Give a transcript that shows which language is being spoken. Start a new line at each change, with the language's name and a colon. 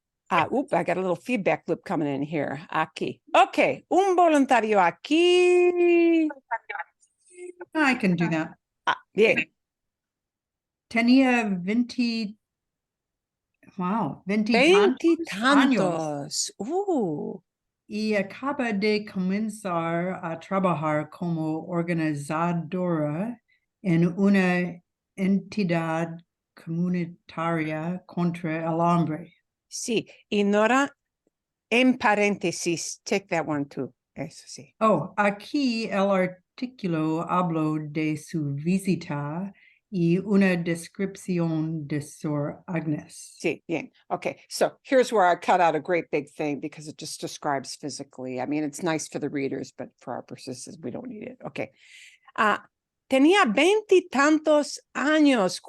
English: I got a little feedback loop coming in here.
Spanish: Aquí. Okay, un voluntario aquí.
English: I can do that.
Spanish: Bien. Tenía 20 años. Veintitantos. Y acaba de comenzar a trabajar como organizadora en una entidad comunitaria contra el hambre. Sí, y Nora, en paréntesis,
English: take that one too.
Spanish: Eso sí. Oh, aquí el artículo habló de su visita y una descripción de Sor Agnes. Sí, bien.
English: Okay, so here's where I cut out a great big thing because it just describes physically. I mean, it's nice for the readers, but for our purposes, we don't need it. Okay.
Spanish: Tenía veintitantos años.